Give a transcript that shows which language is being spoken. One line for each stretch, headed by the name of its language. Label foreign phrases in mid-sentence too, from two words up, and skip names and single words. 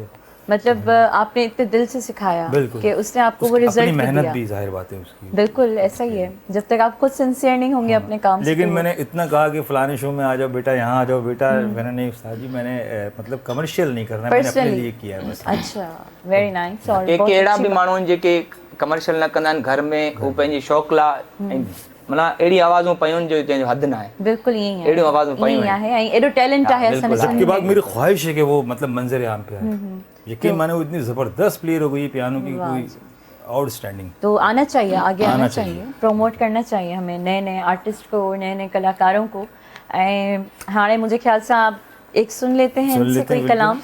Hindi: मतलब आपने इतने दिल से सिखाया कि उसने आपको वो रिजल्ट दिया। मेहनत भी जाहिर बात है उसकी। बिल्कुल ऐसा ही है, जब तक आप खुद सिंसियर नहीं होंगे अपने काम से। लेकिन मैंने इतना कहा कि फलाने शो में आ जाओ बेटा, यहाँ आ जाओ बेटा, मैंने नहीं उस्ताद जी, मैंने मतलब कमर्शियल नहीं करना, मैंने अपने लिए किया है बस। अच्छा,
English: very nice.
Hindi: और
Sindhi: एक अहिड़ा बि माण्हू आहिनि जेके कमर्शियल न कंदा आहिनि, घर में उहो पंहिंजी शौक़ लाइ, माना अहिड़ी आवाज़ूं पयूं जो जंहिंजो हद न आहे।
Hindi: बिल्कुल यही है,
Sindhi: अहिड़ियूं आवाज़ूं पयूं है, ऐं एॾो टैलेंट आहे असां में।
Hindi: उसके बाद मेरी ख्वाहिश है कि वो मतलब मंजर आम पे आए। यकीन माने वो इतनी ज़बरदस्त प्लेयर हो गई पियानो की, कोई आउटस्टैंडिंग। तो आना चाहिए, आगे आना चाहिए, प्रमोट करना चाहिए हमें नए नए आर्टिस्ट को, नए नए कलाकारों को। हाणे मुझे ख्याल से आप एक सुन लेते हैं इनसे कोई कलाम।